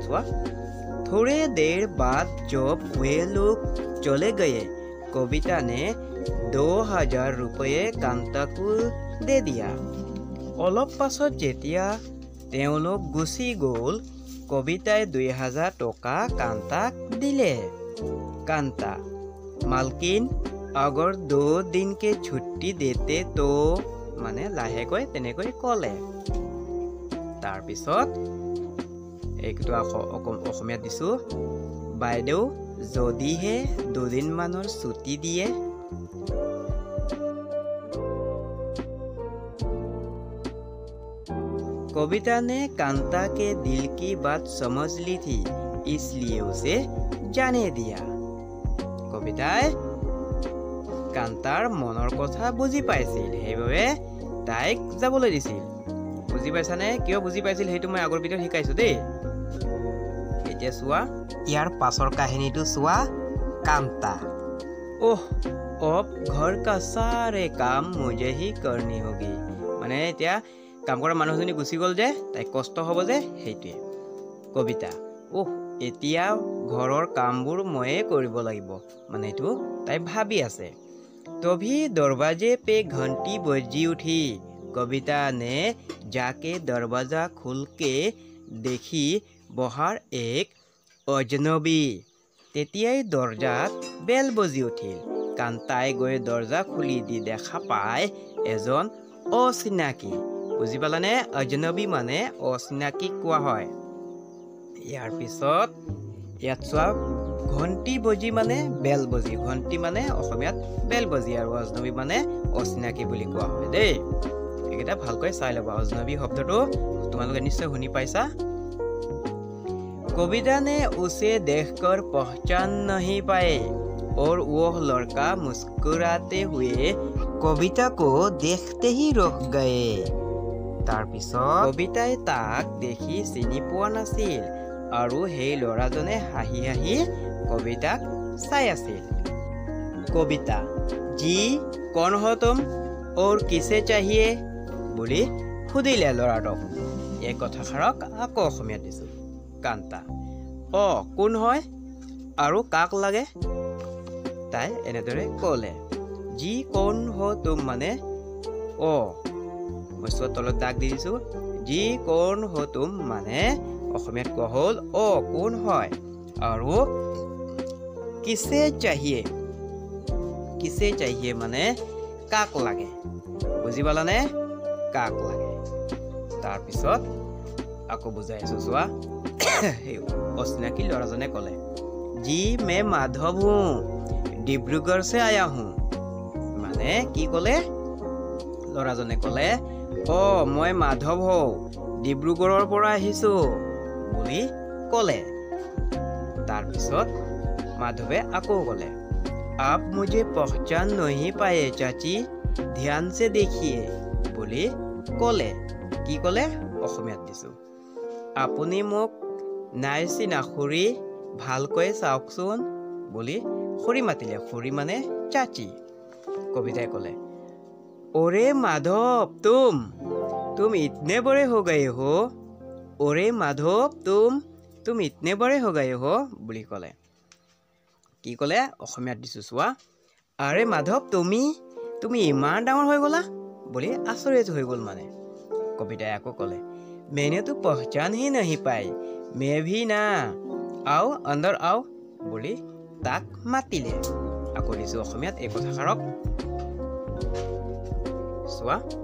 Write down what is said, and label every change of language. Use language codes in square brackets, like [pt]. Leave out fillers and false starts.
[as] চোৱা, [hi] थोड़े देर बाद जब वे लोग चले गए, कविता ने 2000 रुपये कांताको दे दिया। [as] অলপ পাছত যেতিয়া তেওঁলোক গুচি গ'ল, কবিতাই 2000 টকা কান্তাক দিলে। [hi] কান্তা, মালকিন अगर 2 दिन के छुट्टी देते तो, [as] মানে লাহেকৈ তেনেকৈ ক'লে। তাৰপিছত এইটো অসমীয়াত দিছোঁ, বাইদেউ যদিহে 2 দিনমানৰ ছুটি দিয়ে। [hi] कविता ने कांता के दिल की बात समझ ली थी, इसलिए उसे जाने दिया। [as] कविताय कांतार মনৰ কথা বুজি পাইছিল, সেইবাবে তাইক যাবলৈ দিছিল। বুজি পাইছানে? কিয় বুজি পাইছিল সেইটো মই আগৰ ভিডিঅ'ত শিকাইছোঁ দেই। এতিয়া চোৱা, ইয়াৰ পাছৰ কাহিনীটো চোৱা। [hi] কান্তা, ओह अब घर का सारे काम मुझे ही करनी होगी। [as] মানে এতিয়া কাম কৰা মানুহজনী গুচি গ'ল যে, তাই কষ্ট হ'ব যে, সেইটোৱে। কবিতা, ওহ এতিয়া ঘৰৰ কামবোৰ ময়ে কৰিব লাগিব, মানে এইটো তাই ভাবি আছে। [hi] तभी दरवाजे पे घंटी बजी उठी, कविता ने जाके दरवाजा खोल के देखी बाहर एक अजनबी। [as] তেতিয়াই দরজাত বেল বজি উঠিল। কান্তাই গৈ দরজা খুলি দি দেখা পায় এজন অচিনাকি। বুজি পালানে? অজনবী মানে অচিনাকি কোৱা হয়। ইয়াৰ পিছত ইয়াত চোৱা, ঘণ্টি বজি মানে বেল বজি, ঘণ্টি মানে অসমীয়াত বেল বজি, আৰু অজনবী মানে অচিনাকি বুলি কোৱা হয় দেই। এইকেইটা ভালকৈ চাই ল'বা। অজনবী শব্দটো তোমালোকে নিশ্চয় শুনি পাইছা। [hi] कविता ने उसे देखकर पहचान नहीं पाए और वह लड़का मुस्कुराते हुए कविता को देखते ही रुक गए। [as] তাৰপিছত কবিতাই তাক দেখি চিনি পোৱা নাছিল আৰু সেই ল'ৰাজনে হাঁহি হাঁহি কবিতাক চাই আছিল। [hi] কবিতা, जी कौन हो तुम और किसे चाहिए [as] বুলি সুধিলে ল'ৰাটোক। এই কথাষাৰক আকৌ অসমীয়াত দিছোঁ। কান্তা, কোন হয় আৰু কাক লাগে? তাই এনেদৰে ক'লে। [hi] जी कौन हो तुम [as] মানে মই তলত দাগ দি দিছোঁ। [hi] जी कौन हो तुम [as] মানে অসমীয়াত কোৱা হ'ল কোন হয়, আৰু [hi] किसे चाहिए, किसे चाहिए [as] মানে কাক লাগে। বুজি পালানে? কাক লাগে। তাৰপিছত আকৌ বুজাই আছোঁ, চোৱা। অচিনাকি ল'ৰাজনে ক'লে, [hi] जी मैं माधव हूँ, डिब्रुगढ़ से आया हूँ। [as] মানে কি ক'লে? ল'ৰাজনে ক'লে, মই মাধৱ হওঁ, ডিব্ৰুগড়ৰ পৰা আহিছোঁ বুলি ক'লে। তাৰপিছত মাধৱে আকৌ ক'লে, [hi] आप मुझे पहचान नहीं पाए चाची, ध्यान से देखिए [as] বুলি ক'লে। কি ক'লে? অসমীয়াত দিছোঁ, আপুনি মোক নাই চিনা খুৰী, ভালকৈ চাওকচোন বুলি খুৰী মাতিলে। খুৰী মানে চাচি। কবিতাই ক'লে, [hi] ओरे माधव तुम इतने बड़े हो गए हो, ओरे माधव तुम इतने बड़े हो गए हो [as] বুলি ক'লে। কি ক'লে? অসমীয়াত দিছোঁ, চোৱা। আৰে মাধৱ, তুমি ইমান ডাঙৰ হৈ গ'লা বুলি আচৰিত হৈ গ'ল মানে। কবিতাই আকৌ ক'লে, [hi] मैंने तो पहचान ही नहीं पाई, मैं भी ना, आओ अंदर आओ [as] বুলি তাক মাতিলে। আকৌ দিছোঁ অসমীয়াত এই কথাষাৰক, চোৱা।